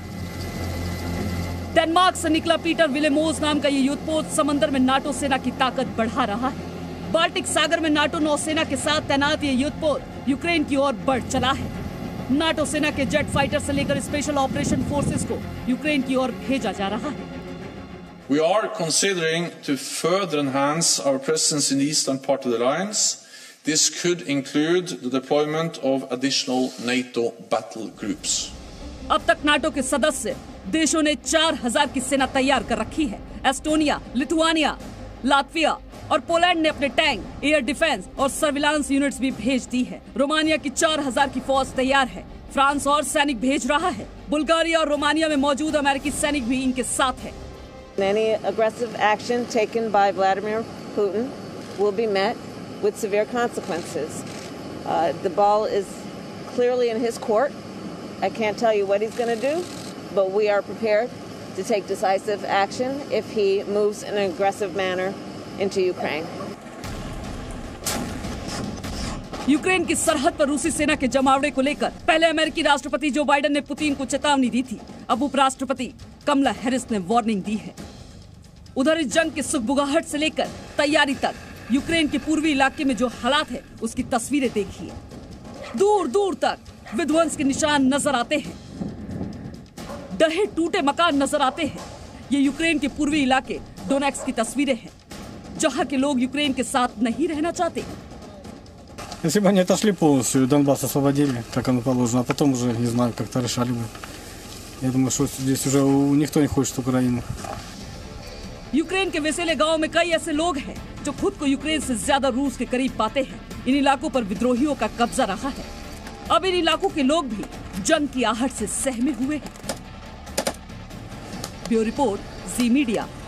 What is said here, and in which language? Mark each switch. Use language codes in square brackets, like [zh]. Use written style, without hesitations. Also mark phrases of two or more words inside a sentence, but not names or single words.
[hi] डेनमार्क से निकला पीटर विलेमोज नाम का ये युद्धपोत समंदर में नाटो सेना की ताकत बढ़ा रहा है। बाल्टिक सागर में नाटो नौसेना के साथ तैनात ये युद्धपोत यूक्रेन की ओर बढ़ चला है। नाटो सेना के [en] jet fighter [hi] से लेकर [en] special operation forces [hi] को यूक्रेन की ओर भेजा जा रहा है। [en] We are considering to further enhance our presence in the eastern part of the alliance. This could include the deployment of additional NATO battle groups. [hi] अब तक नाटो के सदस्य देशों ने 4,000 की सेना तैयार कर रखी है। एस्टोनिया, लिथुआनिया, लातविया और पोलैंड ने अपने टैंक, [en] air defence [hi] और [en] surveillance units [hi] भी भेज दी है। रोमानिया की 4,000 की फौज तैयार है। फ्रांस और सैनिक भेज रहा है। बुल्गारिया और रोमानिया में मौजूद अमेरिकी सैनिक भी इनके साथ है। [en] Any aggressive action taken by Vladimir Putin will be met with severe consequences. The ball is clearly in his court. I can't tell you what he's going to do, but we are prepared to take decisive action if he moves in an aggressive manner into Ukraine. [hi] यूक्रेन की सरहद पर रूसी सेना के जमावड़े को लेकर पहले अमेरिकी राष्ट्रपति जो बाइडेन ने पुतिन को चेतावनी दी थी। अब उपराष्ट्रपति कमला हैरिस ने वार्निंग दी है। उधर इस जंग की सुगबुगाहट से लेकर तैयारी तक यूक्रेन के पूर्वी इलाके में जो हालात है उसकी तस्वीरें देखिए। दूर दूर तक विध्वंस के निशान नजर आते हैं, ढहे टूटे मकान नजर आते हैं। ये यूक्रेन के पूर्वी इलाके डोनेट्स्क की तस्वीरें हैं, जहां के लोग यूक्रेन के साथ नहीं रहना चाहते। [ru] Если бы они отошли полностью, Донбасс освободили, как оно положено, а потом уже, не знаю, как-то решали бы. Я думаю, что здесь уже никто не хочет Украину. [hi] यूक्रेन के वेसेले गांव में कई ऐसे लोग हैं जो खुद को यूक्रेन से ज्यादा रूस के करीब पाते हैं। इन इलाकों पर विद्रोहियों का कब्जा रहा है। अब इन इलाकों के लोग भी जंग की आहट से सहमे हुए हैं। [en] bureau report, [hi] जी मीडिया।